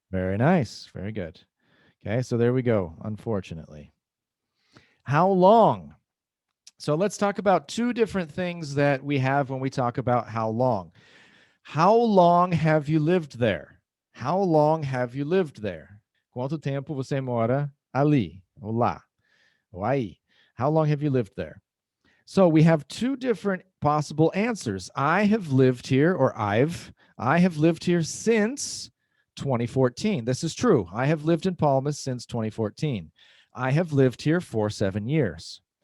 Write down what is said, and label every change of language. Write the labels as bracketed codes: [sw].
[en] Very nice. Very good. Okay, so there we go. Unfortunately. How long? So let's talk about two different things that we have when we talk about how long. How long have you lived there? How long have you lived there? [pt] Quanto tempo você mora ali? Ou lá? Ou aí? [en] How long have you lived there? So we have two different possible answers. I have lived here, or I have lived here since 2014. This is true. I have lived in Palmas since 2014. I have lived here for 7 years.